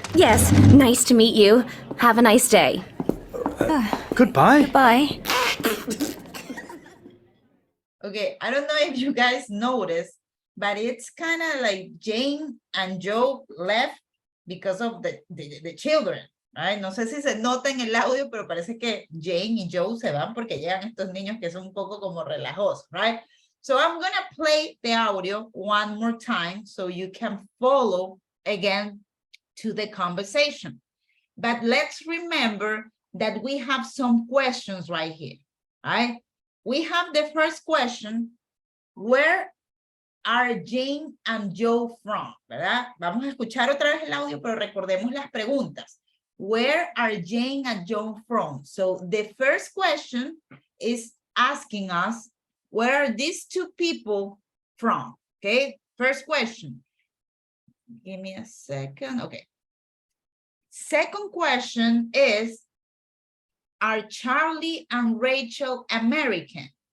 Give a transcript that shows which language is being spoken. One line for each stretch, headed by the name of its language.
English: Yes, nice to meet you. Have a nice day. Goodbye. Bye. Okay, I don't know if you guys noticed, but it's kind of like Jane and Joe left because of the children, right?
Spanish: No sé si se nota en el audio, pero parece que Jane y Joe se van porque llegan estos niños que son un poco como relajosos, right?
English: So I'm gonna play the audio one more time so you can follow again to the conversation. But let's remember that we have some questions right here, right? We have the first question, where are Jane and Joe from?
Spanish: ¿Verdad? Vamos a escuchar otra vez el audio, pero recordemos las preguntas.
English: Where are Jane and Joe from? So the first question is asking us, where are these two people from? Okay, first question. Give me a second. Okay. Second question is, are Charlie and Rachel American?